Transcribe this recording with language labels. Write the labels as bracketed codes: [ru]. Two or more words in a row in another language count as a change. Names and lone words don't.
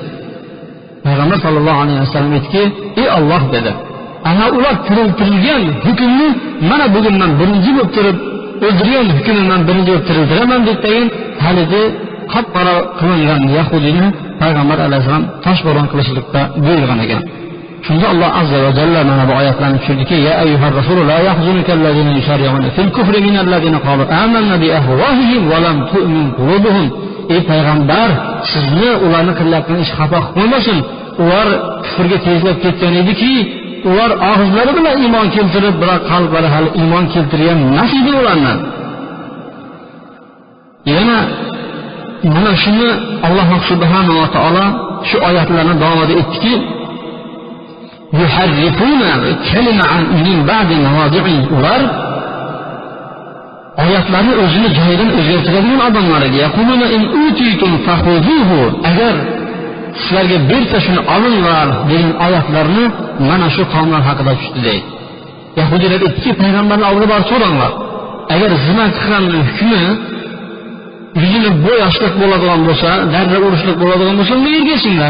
[uz] Payg'ambar [ar] صلى الله عليه وسلم [uz] aytdiki, ey Alloh dedi, ana ular tiriltirilgan hukmni mana bugun men birinchi bo'lib turib o'ldirgan hukmni men birinchi bo'lib tiriltiraman deb haligi qop-qora qilingan Yahudiyni Payg'ambar alayhisalom toshbo'ron qilishlikda buyurgan ekan. Shunda Alloh azza va jalla mana bu oyatlarni tushirdiki, [ar] يا أيها الرسول لا يحزنك الذين يسارعون في الكفر من الذين قالوا آمنا بأفواههم ولم تؤمن قلوبهم. [uz] Ey payg'ambar, sizni ularni qilayotgan ish xafa qilmasin. Ular kufrga tezlab ketgan ediki, ular og'izlari bilan iymon keltirib, biroq qalblari hali iymon keltirgan emas edi ulardan. Yana mana shuni Alloh subhanahu va taolo shu oyatlarni davomida aytdiki, [ar] يحرفون الكلم من بعد مواضعه. [uz] Ular oyatlarni o'zini joyidan o'zgartiradigan odamlar edi. [ar] يقولون إن أوتيتم فخذوه. [uz] Agar sizlarga bersa shuni olinglar degan oyatlarni mana shu qavmlar haqida tushdi deydi. Yahudilar aytdiki, payg'ambarning oldiga borib so'ranglar. Agar zina qilgan hukmi yuzini bo'yashlik bo'ladigan bo'lsa, darra urishlik bo'ladigan bo'lsa, uni ergashinglar.